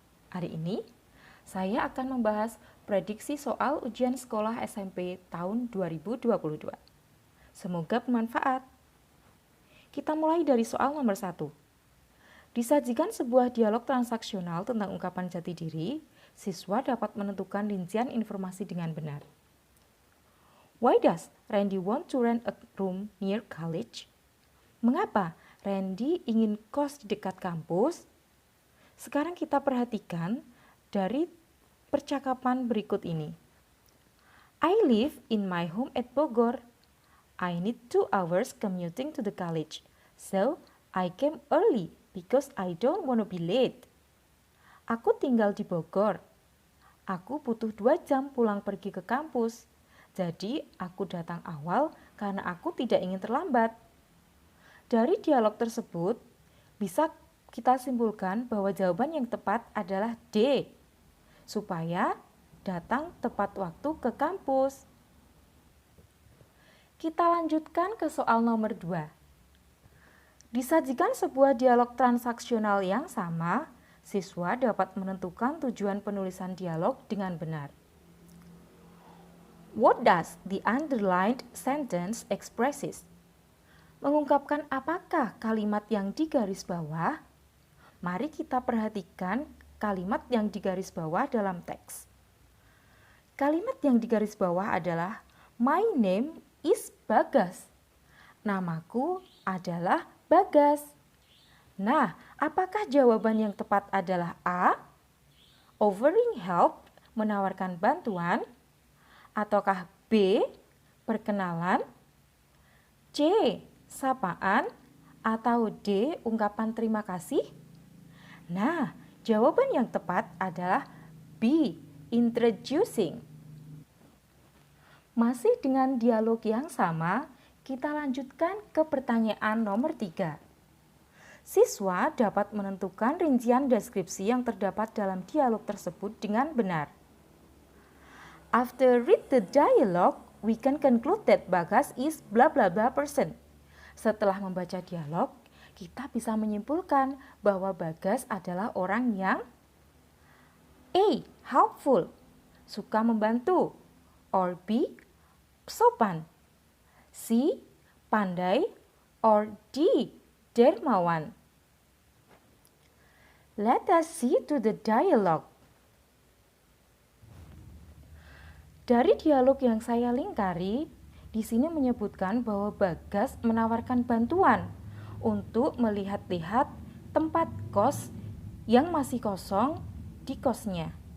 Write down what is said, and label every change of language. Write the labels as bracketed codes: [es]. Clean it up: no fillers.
[id] Hari ini, saya akan membahas prediksi soal ujian sekolah SMP tahun 2022. Semoga bermanfaat. Kita mulai dari soal nomor 1. Disajikan sebuah dialog transaksional tentang ungkapan jati diri, siswa dapat menentukan rincian informasi dengan benar. [en] Why does Randy want to rent a room near college? [id] Mengapa Randy ingin kos di dekat kampus? Sekarang kita perhatikan dari percakapan berikut ini. [en] I live in my home at Bogor. I need 2 hours commuting to the college, so I came early because I don't want to be late. [id] Aku tinggal di Bogor. Aku butuh 2 jam pulang pergi ke kampus. Jadi aku datang awal karena aku tidak ingin terlambat. Dari dialog tersebut, bisa kita simpulkan bahwa jawaban yang tepat adalah D, supaya datang tepat waktu ke kampus. Kita lanjutkan ke soal nomor 2. Disajikan sebuah dialog transaksional yang sama, siswa dapat menentukan tujuan penulisan dialog dengan benar. [en] What does the underlined sentence expresses? [id] Mengungkapkan apakah kalimat yang digaris bawah? Mari kita perhatikan kalimat yang digaris bawah dalam teks. Kalimat yang digaris bawah adalah [en] My name is Bagas. [id] Namaku adalah Bagas. Nah, apakah jawaban yang tepat adalah A? [en] Offering help, [id] menawarkan bantuan. Ataukah B, perkenalan, C, sapaan, atau D, ungkapan terima kasih? Nah, jawaban yang tepat adalah B, introducing. Masih dengan dialog yang sama, kita lanjutkan ke pertanyaan nomor 3. Siswa dapat menentukan rincian deskripsi yang terdapat dalam dialog tersebut dengan benar. [en] After read the dialogue, we can conclude that Bagas is blah blah blah person. [id] Setelah membaca dialog, kita bisa menyimpulkan bahwa Bagas adalah orang yang A. [en] Helpful, [id] suka membantu, [en] or B. [id] Sopan, C. Pandai, or D. Dermawan. [en] Let us see to the dialogue. [id] Dari dialog yang saya lingkari, di sini menyebutkan bahwa Bagas menawarkan bantuan untuk melihat-lihat tempat kos yang masih kosong di kosnya.